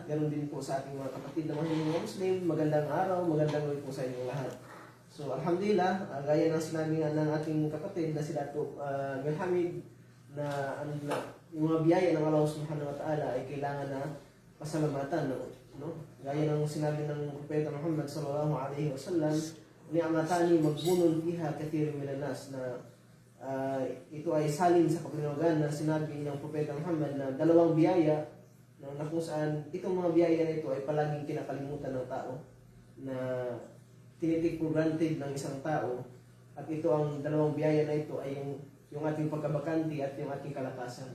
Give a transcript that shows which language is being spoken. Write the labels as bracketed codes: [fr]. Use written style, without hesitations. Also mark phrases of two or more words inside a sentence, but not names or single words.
[tl] Ganon din po sa ating mga kapatid na mga Muslim. Magandang araw, magandang gabi po sa inyong lahat. So alhamdulillah, gaya ng sinabi nga ng ating kapatid na sila to Hamid, na yung mga biyaya ng [ar] الله سبحانه وتعالى [tl] ay kailangan na pasalamatan, no? Gaya ng sinabi ng Propeta Muhammad [ar] صلى الله عليه وسلم نعمتان مغبون بها كثير من الناس, [tl] na ito ay salin sa kapanawagan na sinabi ng Propeta Muhammad na dalawang biyaya na kung saan itong mga biyaya na ito ay palaging kinakalimutan ng tao, na tinitik [en] for granted [tl] ng isang tao. At ito, ang dalawang biyaya na ito ay yung ating pagkabakanti at yung ating kalakasan,